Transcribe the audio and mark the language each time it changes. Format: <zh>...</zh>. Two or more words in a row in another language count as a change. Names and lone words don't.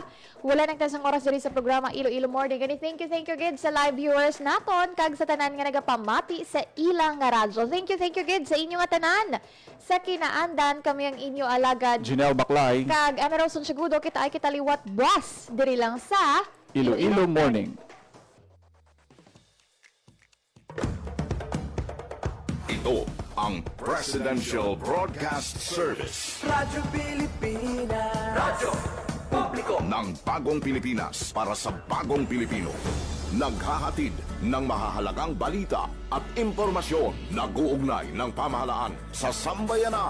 <hil>Wala nang tasang oras diri sa programa Iloilo Morning. Gani,</hil> <en>thank you</en> <hil>gid sa</hil> <en>live viewers</en> <hil>naton kag sa tanan nga nagapamati sa ilang nga radyo.</hil> <en>Thank you</en> <hil>gid sa inyo nga tanan. Sa kinaandan kami ang inyo alagad. Janelle Baclay, Kag Emerson Segudo, kita ay kitaliwat bus diri lang sa Iloilo Morning.</hil> <tl>Ito ang Presidential Broadcast Service Radyo Pilipinas. Radyo Publiko. ng Bagong Pilipinas para sa Bagong Pilipino. Naghahatid ng mahahalagang balita at impormasyon na guugnay ng pamahalaan sa sambayanan.</tl>